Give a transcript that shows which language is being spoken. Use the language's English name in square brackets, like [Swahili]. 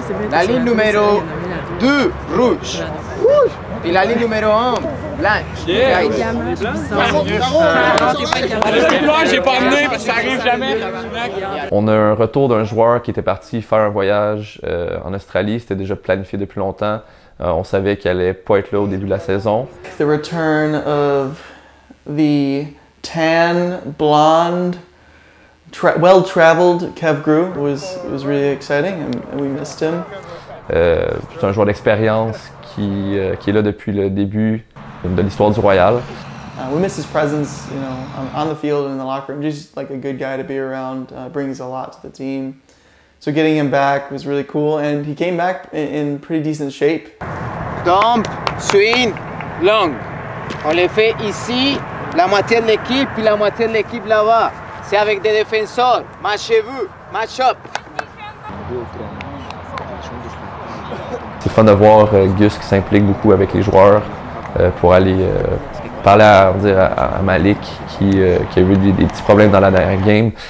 [French] La ligne numéro 2, rouge. Et la ligne numéro 1, blanche. [English] Yeah. [French] J'ai pas amené parce que ça arrive jamais. On a un retour d'un joueur qui était parti faire un voyage en Australie. C'était déjà planifié depuis longtemps. On savait qu'il allait pas être là au début de la saison. [English] The return of the tan, blonde, well-traveled Kev Grew was really exciting, and we missed him. [French] C'est un joueur d'expérience qui est là depuis le début de l'histoire du Royal. [English] We miss his presence, you know, on the field and in the locker room. Just like a good guy to be around, brings a lot to the team. So getting him back was really cool, and he came back in pretty decent shape. Dump, swing, long. [French] On les fait ici, la moitié de l'équipe, puis la moitié de l'équipe là-bas. C'est avec des défenseurs. Matchez-vous, match-up. C'est fun de voir Gus qui s'implique beaucoup avec les joueurs pour aller parler à Malik qui a eu des petits problèmes dans la dernière game.